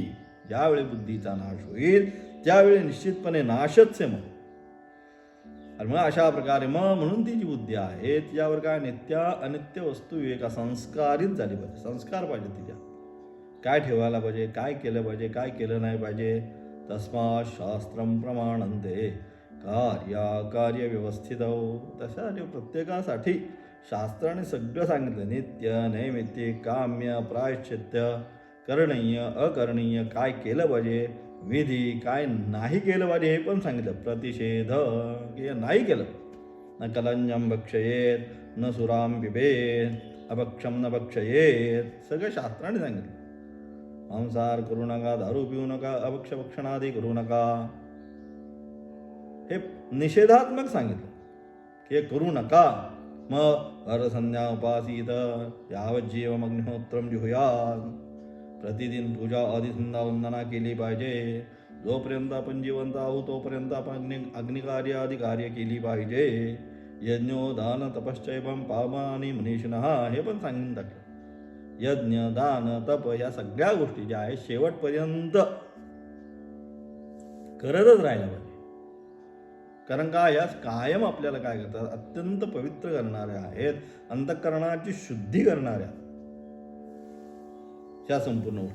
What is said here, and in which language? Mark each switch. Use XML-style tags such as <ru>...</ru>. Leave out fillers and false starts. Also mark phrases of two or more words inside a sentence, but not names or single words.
<mr>ज्यावेळी बुद्धीचा नाश होईल त्यावेळी निश्चितपणे नाशच आहे. मग अशा प्रकारे म्हणून ती जी बुद्धी आहे तिच्यावर काय, नित्य अनित्य वस्तू विवेका संस्कारित झाली पाहिजे. संस्कार पाहिजे तिच्या, काय ठेवायला पाहिजे, काय केलं पाहिजे, काय केलं नाही पाहिजे.</mr> <sa>तस्मात् शास्त्रम प्रमाणन्ते कार्य व्यवस्थित.</sa> <mr>तशासाठी प्रत्येकासाठी शास्त्राने सगळं सांगितलं. नित्य नैमित्तिक काम्य प्रायश्चित्य, करणीय अकरणीय, काय केलं पाहिजे, विधी काय नाही केलं पाहिजे हे पण सांगितलं. प्रतिषेध की नाही केलं.</mr> <sa>न कलंजम भक्षयेत, न सुराम पिबेत, अभक्षम न भक्षयेत,</sa> <mr>सगळं शास्त्राने सांगितलं. मांसाहार करू नका, दारू पिऊ नका, अभक्ष भक्षणादी करू नका, हे निषेधात्मक सांगितलं की हे करू नका. मग</mr> <sa>हरसंध्या उपासीत यावज्जीवम अग्निहोत्रम जुहुयात,</sa> <mr>प्रतिदिन पूजा आदी संध्या वंदना केली पाहिजे. जोपर्यंत आपण जिवंत आहोत तोपर्यंत आपण अग्निकार्य आदी कार्य केली पाहिजे.</mr> <sa>यज्ञो दान तपश्चैवम पावमानी मनीषिणः,</sa> <mr>हे पण सांगून टाकलं. यज्ञ दान तप या सगळ्या गोष्टी ज्या आहेत शेवटपर्यंत करतच राहायला पाहिजे. कारण का, या कायम आपल्याला काय करतात, अत्यंत पवित्र करणाऱ्या आहेत, अंतःकरणाची शुद्धी करणाऱ्या ह्या संपूर्ण गोष्टी.</mr>